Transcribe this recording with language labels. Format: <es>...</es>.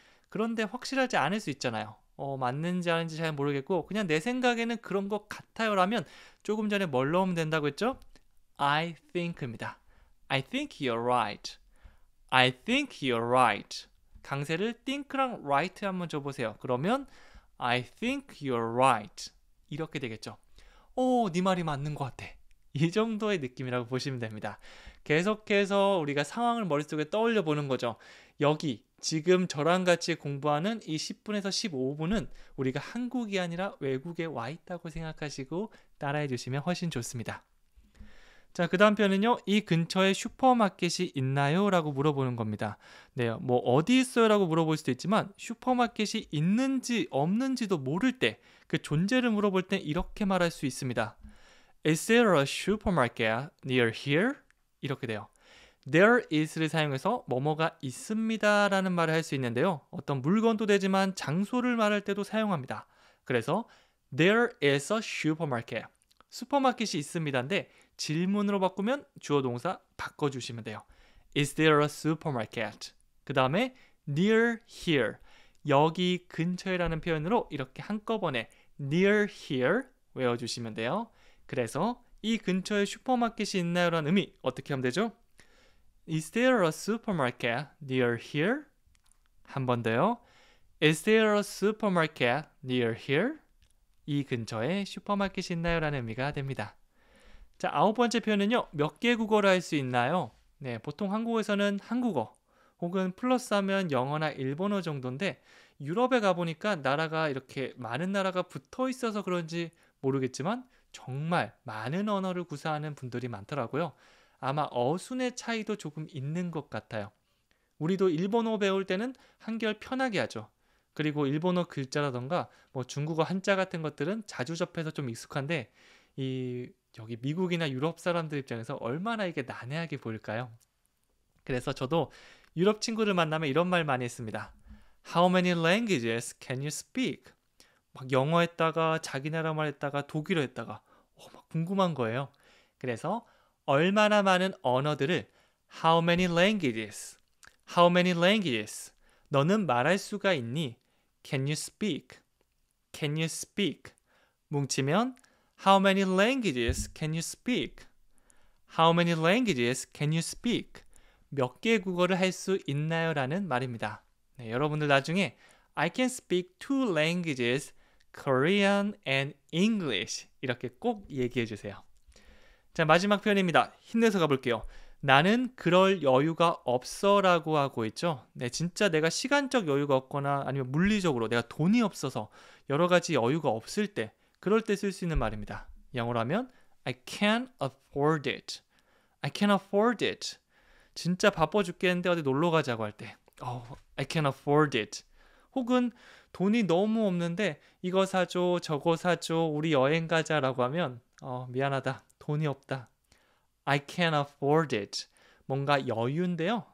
<ko>그런데 확실하지 않을 수 있잖아요. 맞는지 아닌지 잘 모르겠고 그냥 내 생각에는 그런 것 같아요 라면 조금 전에 뭘 넣으면 된다고 했죠?</ko> <en>I think입니다. I think you're right. I think you're right.</en> <ko>강세를 think랑 right 한번 줘보세요. 그러면</ko> <en>I think you're right.</en> <ko>이렇게 되겠죠. 네 말이 맞는 것 같아. 이 정도의 느낌이라고 보시면 됩니다. 계속해서 우리가 상황을 머릿속에 떠올려 보는 거죠. 여기 지금 저랑 같이 공부하는 이 10분에서 15분은 우리가 한국이 아니라 외국에 와 있다고 생각하시고 따라해 주시면 훨씬 좋습니다. 자, 그 다음 표현은요. 이 근처에 슈퍼마켓이 있나요? 라고 물어보는 겁니다. 네, 어디 있어요? 라고 물어볼 수도 있지만 슈퍼마켓이 있는지 없는지도 모를 때 그 존재를 물어볼 때 이렇게 말할 수 있습니다.</ko> <en>Is there a supermarket near here?</en> <ko>이렇게 돼요. There is를 사용해서 뭐뭐가 있습니다 라는 말을 할 수 있는데요. 어떤 물건도 되지만 장소를 말할 때도 사용합니다. 그래서</ko> <en>There is a supermarket.</en> <ko>슈퍼마켓이 있습니다인데 질문으로 바꾸면 주어 동사 바꿔주시면 돼요.</ko> <en>Is there a supermarket?</en> <ko>그 다음에</ko> <en>near here.</en> <ko>여기 근처에라는 표현으로 이렇게 한꺼번에 near here 외워주시면 돼요. 그래서 이 근처에 슈퍼마켓이 있나요? 라는 의미 어떻게 하면 되죠?</ko> <en>Is there a supermarket near here?</en> <ko>한 번 더요.</ko> <en>Is there a supermarket near here?</en> <ko>이 근처에 슈퍼마켓이 있나요? 라는 의미가 됩니다. 자, 9번째 표현은요. 몇 개 국어를 할 수 있나요? 네, 보통 한국에서는 한국어 혹은 플러스하면 영어나 일본어 정도인데 유럽에 가보니까 나라가 이렇게 많은 나라가 붙어 있어서 그런지 모르겠지만 정말 많은 언어를 구사하는 분들이 많더라고요. 아마 어순의 차이도 조금 있는 것 같아요. 우리도 일본어 배울 때는 한결 편하게 하죠. 그리고 일본어 글자라던가 중국어 한자 같은 것들은 자주 접해서 좀 익숙한데 여기 미국이나 유럽 사람들 입장에서 얼마나 이게 난해하게 보일까요? 그래서 저도 유럽 친구를 만나면 이런 말 많이 했습니다.</ko> <en>How many languages can you speak?</en> <ko>막 영어 했다가 자기 나라 말 했다가 독일어 했다가 막 궁금한 거예요. 그래서 얼마나 많은 언어들을</ko> <en>How many languages? How many languages?</en> <ko>너는 말할 수가 있니?</ko> <en>Can you speak? Can you speak?</en> <ko>뭉치면</ko> <en>How many languages can you speak? How many languages can you speak?</en> <ko>몇 개의 국어를 할 수 있나요? 라는 말입니다. 네, 여러분들 나중에</ko> <en>I can speak two languages, Korean and English</en> <ko>이렇게 꼭 얘기해 주세요. 자, 마지막 표현입니다. 힘내서 가볼게요. 나는 그럴 여유가 없어 라고 하고 있죠. 네, 진짜 내가 시간적 여유가 없거나 아니면 물리적으로 내가 돈이 없어서 여러 가지 여유가 없을 때 그럴 때 쓸 수 있는 말입니다. 영어로 하면</ko> <en>I can't afford it. I can't afford it.</en> <ko>진짜 바빠 죽겠는데 어디 놀러 가자고 할 때,</ko> <en>I can't afford it.</en> <ko>혹은 돈이 너무 없는데 이거 사줘, 저거 사줘, 우리 여행 가자라고 하면 미안하다, 돈이 없다.</ko> <en>I can't afford it.</en> <ko>뭔가 여유인데요.</ko>